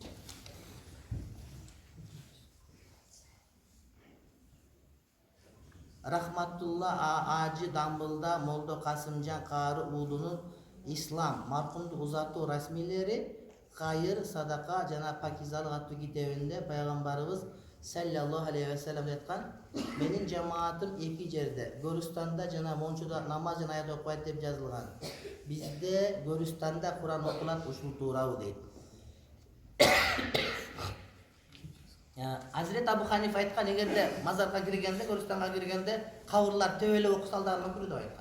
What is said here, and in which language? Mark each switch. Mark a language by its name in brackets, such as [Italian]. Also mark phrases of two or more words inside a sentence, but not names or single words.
[Kyrgyz] Рахматулла Ажы Дамбылда Молдо Касымжан Кары уулунун ислам маркумду узатуу расмилери кайыр, садака жана пакизалык аттуу китебинде пайгамбарыбыз [Arabic] صلى الله عليه وسلم [Kyrgyz] айткан: "Менин жамаатым эки жерде, Гөрүстанда жана Мончуда намаз жана аят окуйт" деп жазылган. Бизде Гөрүстанда Куран окулат, ушул туурабы дейт. Азирет Абу Ханифа айткан, эгерде мазарга киргенде, Гөрүстанга киргенде кабырлар төбөлөп окуса алдарына мүмкүн деп айткан.